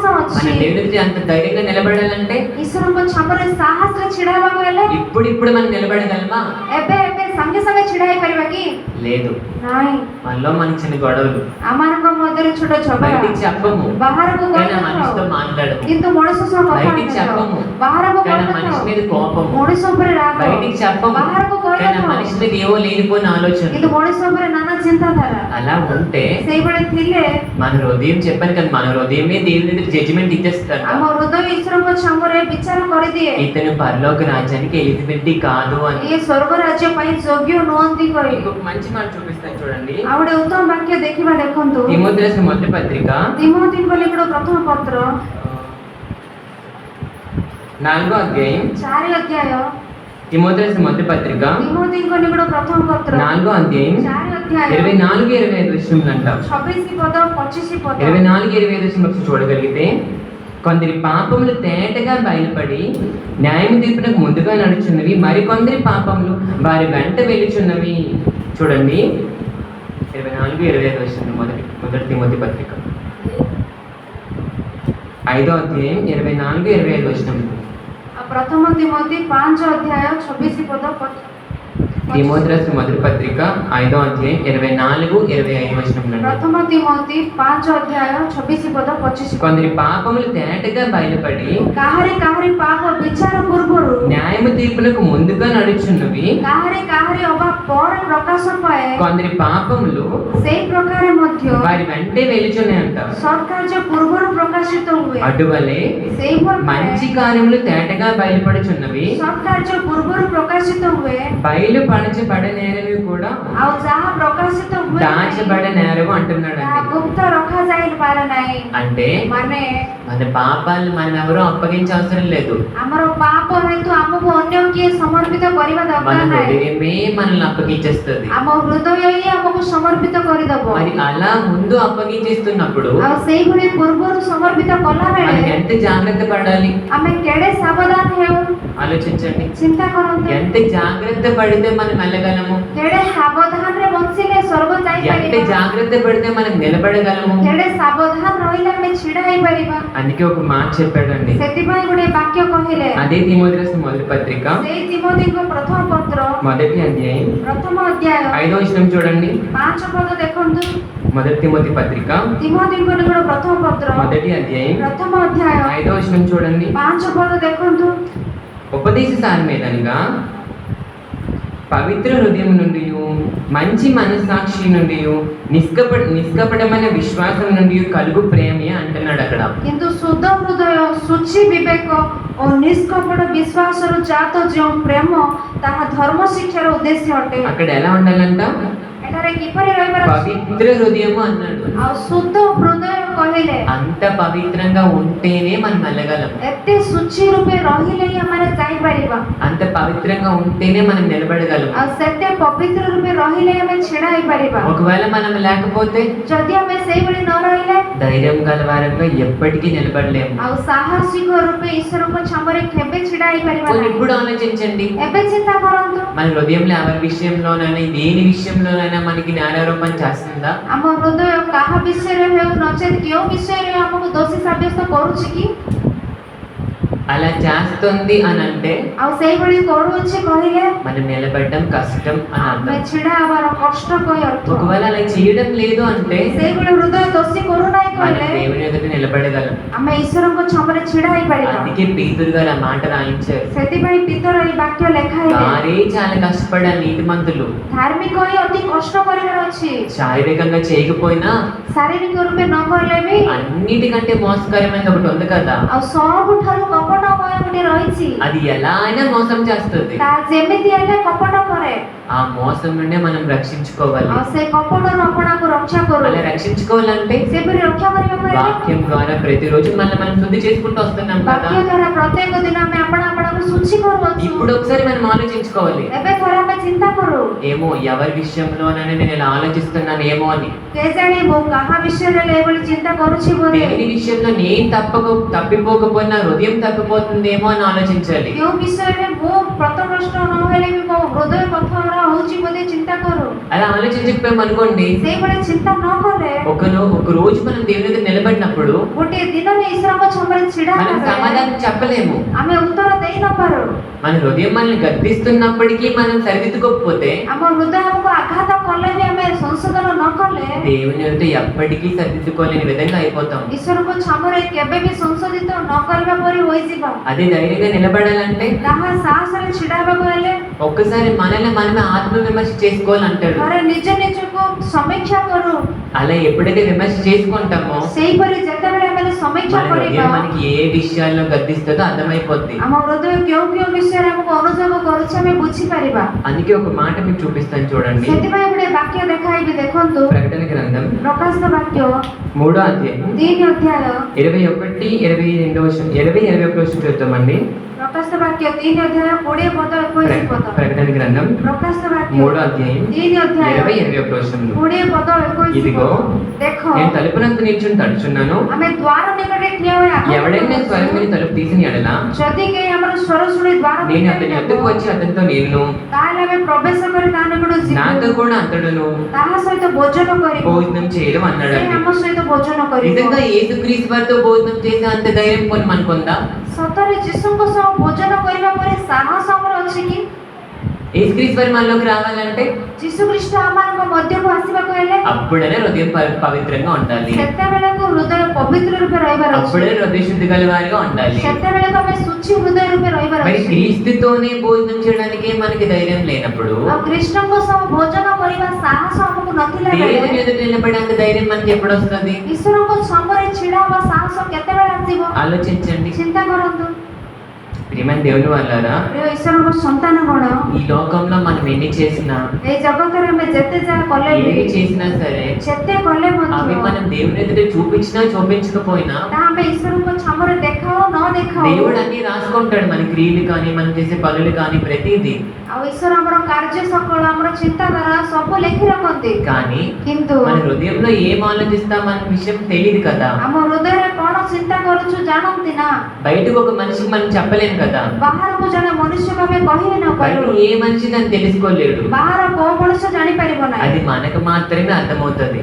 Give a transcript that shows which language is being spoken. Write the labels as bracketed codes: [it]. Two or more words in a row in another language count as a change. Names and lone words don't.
[te] మన [or] ଅଛି। [te] దేవుని ఎదుట అంత ధైర్యంగా నిలబడాలంటే [or] ଈଶ୍ୱରଙ୍କ ଛାମରେ ସାହସରେ ଛିଡା ହେବାକୁ ହେଲେ [te] ఇప్పుడు మనం నిలబడగలమా? [or] ଏବେ ସାଙ୍ଗେ ସାଙ୍ଗେ ଛିଡା ହେଇପାରିବା କି? [te] లేదు. [or] ନାଇଁ। [te] మనలో మనకి చిన్న గొడవలు [or] ଆମମାନଙ୍କ ମଧ୍ୟରେ ଛୋଟ ଝଗଡ଼ା [te] బయటికి చెప్పము, [or] ବାହାରକୁ [te] కానీ ఆ [or] କହିନଥାଉ, [te] మనిషితో మాట్లాడము. [or] କିନ୍ତୁ మଣିଷ ସହ କଥା [te] బయటికి [or] ହେଇନଥାଉ। [te] చెప్పము, [or] ବାହାରକୁ [te] కానీ ఆ మనిషి [or] କହିନଥାଉ, [te] మీద కోపము. [or] ମଣିଷ ଉପରେ ରାଗ। [te] బయటికి చెప్పము, [or] ବାହାରକୁ [te] కానీ ఆ [or] କହିନଥାଉ, [te] మనిషి మీద ఏవో లేనిపోయిన ఆలోచన. [or] କିନ୍ତୁ ମଣିଷ ଉପରେ ନାନା ଚିନ୍ତାଧାରା। [te] అలా ఉంటే [or] ସେଇଭଳି ଥିଲେ [te] మన హృదయం, చెప్పాను కదా, మన హృదయమే దేవుని దగ్గర జడ్జిమెంట్ ఇచ్చేస్తాడు. [or] ଆମ ହୃଦୟ ଈଶ୍ୱରଙ୍କ ଛାମରେ ବିଚାର କରିଦିଏ [te] ఇతను పరలోక రాజ్యానికి ఎలిజిబిలిటీ కాదు అని. [or] ଏ ସ୍ୱର୍ଗ ରାଜ୍ୟ ପାଇଁ ଯୋଗ୍ୟ ନୁହନ୍ତି କହି [te] ఇంకొక మంచి మాట చూపిస్తాను చూడండి. [or] ଆଉ ଗୋଟେ ଉତ୍ତମ ବାକ୍ୟ ଦେଖିବା ଦେଖନ୍ତୁ। [te] తిమోతి రాసిన మొదటి పత్రిక [or] ତିମୋଥୀଙ୍କ ଲିଖିତ ପ୍ରଥମ ପତ୍ର [te] 4వ అధ్యాయం [or] 4 ଅଧ୍ୟାୟ [te] తిమోతి రాసిన మొదటి పత్రిక [or] ତିମୋଥୀଙ୍କ ଲିଖିତ ପ୍ରଥମ ପତ୍ର [te] 4వ అధ్యాయం [or] 4 ଅଧ୍ୟାୟ [te] 24-25 వచనములు అంట. [or] 26 పଦ 25 పଦ [te] 24-25 వచనం చూడగలిగితే, కొందరి పాపములు తేటగా బయలుపడి న్యాయం తీర్పునకు ముందుగా నడుచున్నవి, మరికొందరి పాపములు వారి వెంట వెలుచున్నవి. చూడండి 24-25 వచనం మొదటి తిమోతి పత్రిక 5వ అధ్యాయం 24-25 వచనం. [or] ପ୍ରଥମ ତିମୋଥୀ 5 ଅଧ୍ୟାୟ 26 ପଦ [te] తిమోతి రాసిన మొదటి పత్రిక 5వ అధ్యాయం 24-25 వచనములు. [or] ପ୍ରଥମ ତିମୋଥି 5 ଅଧ୍ୟାୟ 26 ପଦ 25 [te] కొందరి పాపములు తేటగా బయలుపడి [or] କାହାରି କାହାରି ପାପ ବିଚାର ପୂର୍ବରୁ [te] న్యాయము తీర్పునకు ముందుగా నడుచున్నవి. [or] କାହାରି କାହାରି ଅବା ପରେ ପ୍ରକାଶ ପାଏ, [te] కొందరి పాపములు [or] ସେଇ ପ୍ରକାରେ ମଧ୍ୟ [te] వారి వెంటే వెలుచున్నాయంట. [or] ସତ୍କାର୍ଯ୍ୟ ପୂର୍ବରୁ ପ୍ରକାଶିତ ହୁଏ। [te] అటువలే [or] ସେଇଭଳି [te] మంచి కార్యములు తేటగా బయలుపడుచున్నవి, [or] ସତ୍କାର୍ଯ୍ୟ ପୂର୍ବରୁ ପ୍ରକାଶିତ ହୁଏ, [te] బయలుపరచబడనేరవి కూడా [or] ଆଉ ଯାହା ପ୍ରକାଶିତ ହୁଏ [te] దాచబడనేరవు అంటున్నాడు. [or] ତାହା ଗୁପ୍ତ ରଖାଯାଇପାରେ ନାହିଁ। [te] అంటే [or] ମାନେ [te] మన పాపాలు మనం ఎవరూ అప్పగించే అవసరం లేదు. [or] ଆମର ପାପ ହେତୁ ଆମକୁ ଅନ୍ୟ କିଏ ସମର୍ପିତ କରିବା [te] మన [or] ଦରକାର ନାହିଁ। [te] హృదయమే మనల్ని అప్పగించేస్తుంది. [or] ଆମ ହୃଦୟ ହିଁ ଆମକୁ ସମର୍ପିତ କରିଦବ। [te] మరి అలా ముందు అప్పగించేస్తున్నప్పుడు [or] ଆଉ ସେଇଭଳି ପୂର୍ବରୁ ସମର୍ପିତ କଲା [te] మనం [or] ବେଳେ [te] ఎంత జాగ్రత్త పడాలి [or] ଆମେ କେଡ଼େ ସାବଧାନ ହେଉ [te] ఆలోచించండి. [or] ଚିନ୍ତା କରନ୍ତୁ। [te] ఎంత జాగ్రత్త పడితే మనం వెళ్ళగలము, [or] କେଡ଼େ ସାବଧାନରେ ବଞ୍ଚିଲେ ସ୍ୱର୍ଗ [te] ఎంత [or] ଯାଇପାରିବା, [te] జాగ్రత్త పడితే మనం నిలబడగలము. [or] କେଡ଼େ ସାବଧାନ ରହିଲେ ଆମେ ଛିଡ଼ା ହେଇପାରିବା। [te] అందుకే ఒక మాట చెప్పాడండి. [or] ସେଥିପାଇଁ ଗୋଟେ ବାକ୍ୟ କହିଲେ, [te] అదే తిమోతి రాసిన మొదటి పత్రిక [or] ସେଇ తిమోతిଙ୍କ ପ୍ରଥମ ପତ୍ର [te] మొదటి అధ్యాయం [or] ପ୍ରଥମ ଅଧ୍ୟାୟ [te] 5వ వచనం చూడండి. [or] 5 ପଦ ଦେଖନ୍ତୁ। [te] మొదటి తిమోతి పత్రిక [or] తిమోతిଙ୍କ నికଟ ପ୍ରଥମ ପତ୍ର [te] మొదటి అధ్యాయం [or] ପ୍ରଥମ ଅଧ୍ୟାୟ [te] 5వ వచనం చూడండి. [or] 5 పଦ ଦେଖନ୍ତୁ। [te] ఉపదేశ సారమేదనగా పవిత్ర హృదయం నుండి, మంచి మనస్సాక్షి నుండి, నిష్కపటమైన విశ్వాసం నుండి కలుగు ప్రేమే అంటున్నాడు అక్కడ. [or] କିନ୍ତୁ ଶୁଦ୍ଧ ହୃଦୟ, ଶୁଚି ବିବେକ ଓ ନିଷ୍କପଟ ବିଶ୍ୱାସରୁ ଜାତ ଯେଉଁ ପ୍ରେମ, ତାହା ଧର୍ମ ଶିକ୍ଷାର ଉଦ୍ଦେଶ୍ୟ ଅଟେ। [te] అక్కడ ఎలా ఉండాలంట? [or] ଏଠାରେ କିପରି ରହିବାର ଅଛି? [te] పవిత్ర హృదయము అన్నాడు. [or] ଆଉ ଶୁଦ୍ଧ ହୃଦୟ କହିଲେ [te] అంత పవిత్రంగా ఉంటేనే మనం వెళ్ళగలం. [or] ଏତେ ଶୁଚି ରୂପେ ରହିଲେ ହିଁ ଆମେ ଯାଇପାରିବା। [te] అంత పవిత్రంగా ఉంటేనే మనం నిలబడగలం. [or] ଆଉ ସେତେ ପବିତ୍ର ରୂପେ ରହିଲେ ଆମେ ଛିଡ଼ା ହେଇପାରିବା। [te] ఒకవేళ మనం లేకపోతే [or] ଯଦି ଆମେ ସେଇଭଳି ନ ରହିଲେ [te] ధైర్యం గలవారంగా ఎప్పటికీ నిలబడలేము. [or] ଆଉ ସାହସିକ ରୂପେ ଈଶ୍ୱରଙ୍କ ଛାମରେ କେବେ ଛିଡ଼ା ହେଇପାରିବା [te] పోనీ [or] ନାହିଁ। [te] ఇప్పుడు ఆలోచించండి. [or] ଏବେ ଚିନ୍ତା କରନ୍ତୁ, [te] మన హృదయంలో ఎవరి విషయంలోనైనా దేని విషయంలోనైనా మనకి న్యాయారోపణ చేస్తుందా? [or] ଆମ ହୃଦୟ କାହା ବିଷୟରେ ହେଉ ନଚେତ କେଉଁ ବିଷୟରେ ଆମକୁ ଦୋଷୀ ସାବ୍ୟସ୍ତ କରୁଛି କି? [te] అలా చేస్తుంది అని అంటే [or] ଆଉ ସେଇଭଳି କରୁଅଛି କହିଲେ [te] మనం నిలబడడం కష్టం అని [or] ଆମେ [te] అర్థం. [or] ଛିଡ଼ା ହେବାର କଷ୍ଟ କହି ଅର୍ଥ। [te] ఒకవేళ అలా చేయడం లేదు అంటే [or] ସେଇଭଳି ହୃଦୟ ଦୋଷୀ କରୁନାହିଁ [te] మనం [or] କହିଲେ [te] దేవుని ఎదుట నిలబడగలం. [or] ଆମେ ଈଶ୍ୱରଙ୍କ ଛାମରେ ଛିଡ଼ା ହେଇପାରିବା। [te] అందుకే పేతురు గారు ఆ మాట రాయించారు. [or] ସେଥିପାଇଁ ପିତର ଏହି ବାକ୍ୟ ଲେଖା ହେଇଛି, [te] వారే చాలా కష్టపడాలి నీతిమంతులు. [or] ଧାର୍ମିକ ହିଁ ଅତି କଷ୍ଟ କରିବାର ଅଛି। [te] శారీరకంగా చేయకపోయినా [or] ଶାରୀରିକ ରୂପେ ନ କଲେ ବି [te] అన్నిటికంటే మోసకరమైనది ఒకటి ఉంది కదా, [or] ଆଉ ସବୁଠାରୁ କପଟମୟ ଗୋଟେ ରହିଛି, [te] అది ఎలా అయినా మోసం చేస్తుంది. [or] ତାହା ଯେମିତି ହେଲେ କପଟ କରେ। [te] ఆ మోసం నుండే మనం రక్షించుకోవాలి. [or] ଆଉ ସେ କପଟରୁ ଆପଣାକୁ ରକ୍ଷା କରୁ। [te] అలా రక్షించుకోవాలంటే [or] ସେପରି రକ୍ଷା କରିବାକୁ ହେଲେ [te] వాక్యం ద్వారా ప్రతిరోజు మనం శుద్ధి చేసుకుంటూ వస్తున్నాం కదా. [or] ବାକ୍ୟ ଦ୍ୱାରା ପ୍ରତ୍ୟେକ ଦିନ ଆମେ ଆପଣାକୁ ଶୁଚି କରୁଅଛୁ। [te] ఇప్పుడు ఒకసారి మనం ఆలోచించుకోవాలి. [or] ଏବେ ଥରେ ଆମେ ଚିନ୍ତା କରୁ, [te] ఏమో ఎవరి విషయంలోనైనా నేను ఇలా ఆలోచిస్తున్నాను ఏమో అని. [or] କେଜାଣି ମୁଁ କାହା ବିଷୟରେ ହେଲେ ଏଭଳି ଚିନ୍ତା କରୁଛି ବୋଧେ, [te] దేని విషయంలో నేను తప్పిపోకపోయినా హృదయం తప్పిపోతుందేమో అని ఆలోచించాలి. [or] କେଉଁ ବିଷୟରେ ମୁଁ ପଥଭ୍ରଷ୍ଟ ନହେଲେ ବି ମୋ ହୃଦୟ ପଥଭ୍ରଷ୍ଟ ହଉଛି ବୋଧେ ଚିନ୍ତା କରୁ। [te] అలా ఆలోచించకపోయాం అనుకోండి, [or] ସେଇଭଳି ଚିନ୍ତା ନ କଲେ [te] ఒక రోజు మనం దేవుని దగ్గర నిలబడినప్పుడు [or] ଗୋଟିଏ ଦିନରେ ଈଶ୍ୱରଙ୍କ ଛାମରେ ଛିଡ଼ା [te] మనం [or] ହେବା ବେଳେ [te] సమాధానం చెప్పలేము. [or] ଆମେ ଉତ୍ତର ଦେଇ ନ ପାରୁ। [te] మన హృదయం మనల్ని గద్దిస్తున్నప్పటికీ మనం సరిదిద్దుకోకపోతే [or] ଆମ ହୃଦୟ ଆମକୁ ଆଘାତ କଲେ ବି ଆମେ ସଂଶୋଧନ ନ କଲେ [te] దేవుని ఎదుట ఎప్పటికీ సరిదిద్దుకోలేని విధంగా అయిపోతాం. [or] ଈଶ୍ୱରଙ୍କ ଛାମରେ କେବେ ବି ସଂଶୋଧିତ ନ କରିବା ପରି ହୋଇଯିବା। [te] అదే ధైర్యంగా నిలబడాలంటే [or] ତାହା ସାହସରେ ଛିଡ଼ା ହେବାକୁ ହେଲେ [te] ఒక్కసారి మనల్ని మనమే ఆత్మవిమర్శ చేసుకోవాలంటాడు. [or] ଥରେ ନିଜ ନିଜକୁ ସମୀକ୍ଷା କରୁ। [te] అలా ఎప్పుడైతే విమర్శ చేసుకుంటామో [or] ସେହିପରି ଯେତେବେଳେ ଆମେ ସମୀକ୍ଷା [te] మన [or] କରିବା, [te] హృదయం మనకి ఏ విషయాల్లో గద్దిస్తుందో అర్థమైపోద్ది. [or] ଆମ ହୃଦୟ କେଉଁ କେଉଁ విషୟରେ ଆମକୁ ଅନୁଯୋଗ କରୁଛି ଆମେ ବୁଝିପାରିବା। [te] అందుకే ఒక మాట మీకు చూపిస్తాను చూడండి. [or] ସେଥିପାଇଁ ଗୋଟେ ବାକ୍ୟ ଦେଖାଇବି, ଦେଖନ୍ତୁ। [te] ప్రకటన గ్రంథం [or] ପ୍ରକାଶିତ ବାକ୍ୟ [te] 3వ అధ్యాయం [or] 3 ଅଧ୍ୟାୟ [te] 21-22 21 చూద్దామండి. [or] ପ୍ରକାଶିତ ବାକ୍ୟ 3 ଅଧ୍ୟାୟ 20 ପଦ 21 ପଦ। [te] ప్రకటన గ్రంథం [or] ପ୍ରକାଶିତ ବାକ୍ୟ [te] 3వ అధ్యాయం [or] 3 ଅଧ୍ୟାୟ [te] 20-21 [or] 20 ପଦ 21 [te] ఇదిగో [or] ପଦ। ଦେଖ, [te] నేను తలుపునంత నిల్చుని తడుచున్నాను. [or] ଆମେ ଦ୍ୱାର ନିକଟରେ ଠିଆ ହୋଇ ଆଘାତ [te] ఎవడైనా [or] କରୁଅଛୁ। [te] స్వరం విని తలుపు తీసిన ఎడల [or] ଯଦି କେହି ଆମର ସ୍ୱର ଶୁଣି ଦ୍ୱାର [te] నేను [or] ଭିତରେ [te] అతని [or] ନେବ, [te] వద్దకు వచ్చి అతనితో నేను [or] ତାହେଲେ ଆମେ ପ୍ରବେଶ କରି ତା ନିକଟକୁ [te] నాతో [or] ଯିବୁ, [te] కూడా అతడును [or] ତାହା ସହିତ ଭୋଜନ କରିବୁ, [te] భోజనం చేయడం [or] ସେ [te] అన్నాడండి. [or] ଆମ ସହିତ భోଜନ କରିବ। [te] నిజంగా యేసుక్రీస్తు వారితో భోజనం చేసే అంత ధైర్యం కొన్ని మనకుందా? [or] ସତରେ ଯୀଶୁଙ୍କ ସହ ଭୋଜନ କରିବା ପରେ ସାହସ ଆମର ଅଛି କି? [te] యేసుక్రీస్తు వారి మనలోకి రావాలంటే [or] ଯୀଶୁ ଖ୍ରୀଷ୍ଟ ଆମମାନଙ୍କ ମଧ୍ୟକୁ ଆସିବାକୁ ହେଲେ [te] అప్పుడనే హృదయం పవిత్రంగా ఉండాలి, [or] ସେତେବେଳକୁ ହୃଦୟ ପବିତ୍ର ରୂପେ ରହିବାର ଅଛି, [te] అప్పుడే హృదయ శుద్ధి గల వారిగా ఉండాలి. [or] ସେତେବେଳକୁ ଆମେ ଶୁଚି ହୃଦୟ ରୂପେ ରହିବାର [te] మరి [or] ଅଛି. [te] క్రీస్తుతోనే భోజనం చేయడానికి మనకి ధైర్యం లేనప్పుడు [or] ଆଉ କୃଷ୍ଣଙ୍କ ସହ ଭୋଜନ କରିବା ସାହସ ଆମକୁ ନଥିଲା [te] దేవుని [or] ବେଳେ [te] ఎదుట నిలబడేంత ధైర్యం మనకి ఎప్పుడు వస్తుంది? [or] ଈଶ୍ୱରଙ୍କ ସମ୍ମୁଖରେ ଛିଡା ହବା ସାହସ କେତେବେଳେ ଆସିବ? [te] ఆలోచించండి. [or] ଚିନ୍ତା କରନ୍ତୁ [te] ప్రియమైన దేవుని వాళ్ళారా, [or] ପ୍ରିୟ ଈଶ୍ୱରଙ୍କ ସନ୍ତାନ ଗଣ, [te] ఈ లోకంలో మనం ఎన్ని చేసినా [or] ଏଇ ଜଗତରେ ଆମେ ଯେତେ ଯାହା କଲେ ବି [te] ఏమి చేసినా సరే [or] ଯେତେ కଲେ [te] అవి [or] ମଧ୍ୟ [te] మనం దేవుని ఎదుట చూపించినా చూపించకపోయినా [or] ତାହା ଆମେ ଈଶ୍ୱରଙ୍କ ଛାମରେ ଦେଖାଉ ନ ଦେଖାଉ [te] దేవుడు అన్ని రాసుకుంటాడు. మన క్రియలు కానీ మనం చేసే పనులు కానీ ప్రతిదీ. [or] ଆଉ ଈଶ୍ୱର ଆମର କାର୍ଯ୍ୟ ସକଳ ଆମର ଚିନ୍ତାଧାରା ସବୁ ଲେଖି ରଖନ୍ତି, [te] కానీ [or] କିନ୍ତୁ [te] మన హృదయంలో ఏం ఆలోచిస్తాం అన్న విషయం తెలియదు కదా. [or] ଆମ ହୃଦୟରେ କଣ ଚିନ୍ତା କରୁଛୁ ଜାଣନ୍ତି ନା, [te] బయటకు ఒక మనిషికి మనం చెప్పలేం కదా. [or] ବାହାରକୁ ଜଣେ ମନୁଷ୍ୟକୁ ଆମେ କହି ନ [te] బయట [or] ପାରୁ, [te] ఏ మనిషి దాన్ని తెలుసుకోలేడు. [or] ବାହାର କୋଉ ମଣିଷ ଜାଣିପାରିବ ନାହିଁ, [te] అది మనకు మాత్రమే అర్థమవుతుంది.